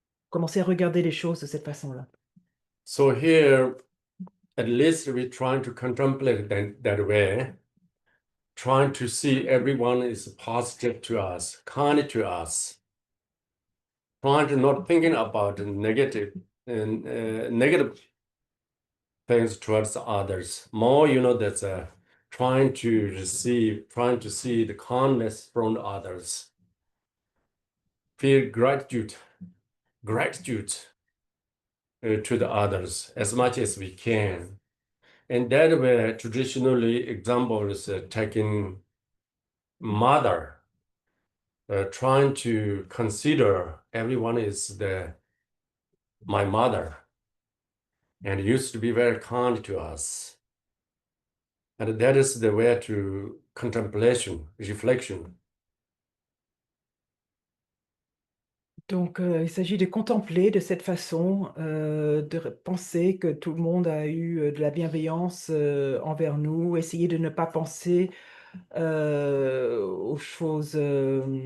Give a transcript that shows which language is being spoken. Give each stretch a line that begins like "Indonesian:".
French: Commencer à regarder les choses de cette façon-là.
English: So here, at least we're trying to contemplate that way, trying to see everyone is positive to us, kind to us, trying to not thinking about the negative and negative things towards others. More, that's trying to receive, trying to see the kindness from others. Feel gratitude to the others as much as we can. And that way, traditionally, example is taking mother, trying to consider everyone is my mother, and used to be very kind to us. And that is the way to contemplation, reflection.
French: Donc, il s'agit de contempler de cette façon, penser que tout le monde a eu de la bienveillance envers nous, essayer de ne pas penser aux choses euh,